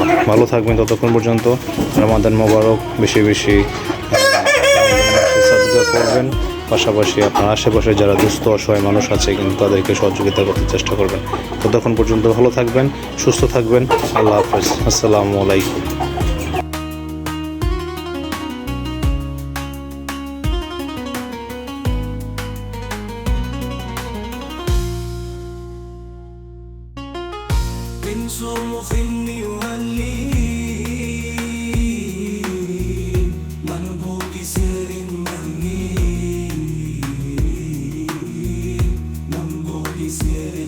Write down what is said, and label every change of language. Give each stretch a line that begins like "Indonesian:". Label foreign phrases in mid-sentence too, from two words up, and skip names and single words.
Bangla: ভালো থাকবেন ততক্ষণ পর্যন্ত।
Arabic: رمضان مبارك.
Bangla: বেশি সাদকা করবেন, পাশাপাশি আপনার আশেপাশে যারা দুস্থ অসহায় মানুষ আছে কিন্তু তাদেরকে সহযোগিতা করতে চেষ্টা করবেন। ততক্ষণ পর্যন্ত ভালো থাকবেন, সুস্থ থাকবেন।
Arabic: الله حافظ. السلام عليكم. من صرف يهلي منبوط سر مهني منبوط سر